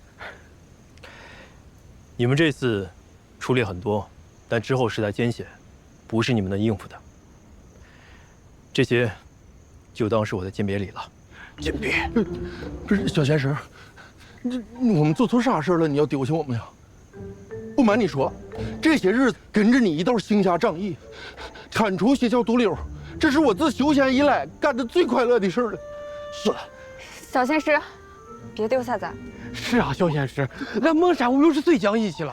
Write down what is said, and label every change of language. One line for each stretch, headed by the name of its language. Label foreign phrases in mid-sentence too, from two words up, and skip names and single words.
Chinese: 你們這次出力很多，但之後實在艱險，不是你們能應付的。這些就當是我的鑑別禮了。鑑別？不是小仙師。我們做錯啥事了？你要丟下我們呀？不瞞你說，這些日子跟着你一道行俠仗義，鏟除邪教毒瘤，這是我自修仙以來幹的最快樂的事了。是，小仙師，別丟下咱。是啊，小仙師，咱孟山武又是最講義氣了。